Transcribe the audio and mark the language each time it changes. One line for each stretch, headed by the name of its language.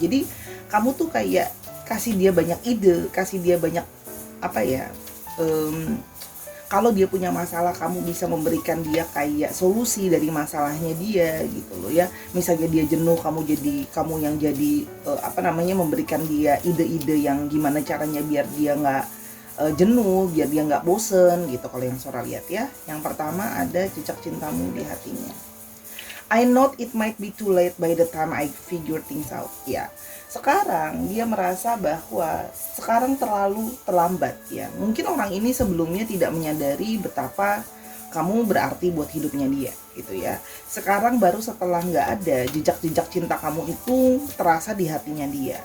Indonesian: Jadi kamu tuh kayak kasih dia banyak ide, kasih dia banyak kalau dia punya masalah kamu bisa memberikan dia kayak solusi dari masalahnya dia gitu loh ya. Misalnya dia jenuh, kamu yang jadi memberikan dia ide-ide yang gimana caranya biar dia nggak jenuh, biar dia nggak bosen gitu. Kalau yang Sora lihat ya, yang pertama ada jejak cintamu di hatinya.
English: I know it might be too late by the time I figure things out.
Indonesian: Ya, sekarang dia merasa bahwa sekarang terlalu terlambat ya. Mungkin orang ini sebelumnya tidak menyadari betapa kamu berarti buat hidupnya dia gitu ya. Sekarang baru setelah nggak ada, jejak-jejak cinta kamu itu terasa di hatinya dia.